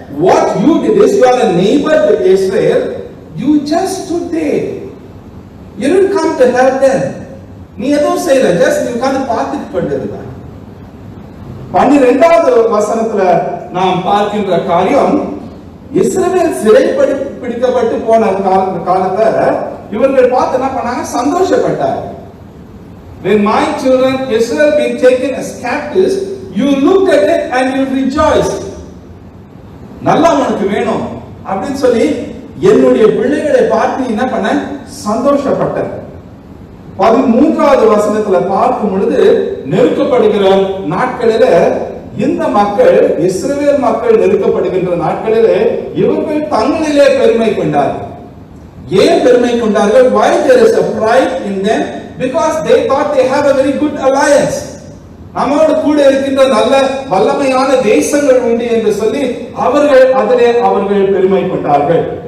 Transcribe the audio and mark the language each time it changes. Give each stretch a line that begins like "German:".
English: what you did is you are a neighbor to Israel. You just stood there. You didn't come to help them.
Tamil: நீ எதுவும் செய்யல, just நீ உட்கார்ந்து பார்த்துட்டு கொண்டிருந்தாய். 12வது வசனத்துல நாம் பார்க்கின்ற காரியம், இஸ்ரவேல் பிடிக்கப்பட்டு போன காலத்தை இவர்கள் பார்த்து என்ன பண்ணாங்க? சந்தோஷப்பட்டார்கள்.
English: When my children Israel being taken as captives, you looked at it and you rejoiced.
Tamil: நல்லா உனக்கு வேணும் அப்படின்னு சொல்லி என்னுடைய பிள்ளைகளை பார்த்து என்ன பண்ண? சந்தோஷப்பட்ட. 13வது வசனத்துல பார்க்கும் பொழுது, நெருக்கப்படுகிற நாட்களில இந்த மக்கள், இஸ்ரவேல் மக்கள் நெருக்கப்படுகின்ற நாட்களிலே இவர்கள் தங்களிலே பெருமை கொண்டார்கள். ஏன் பெருமை கொண்டார்கள்?
English: Why there is a pride in them? Because they thought they have a very good alliance.
Tamil: நம்மோடு கூட இருக்கின்ற நல்ல வல்லமையான தேசங்கள் உண்டு என்று சொல்லி அவர்கள் பெருமை கொண்டார்கள்.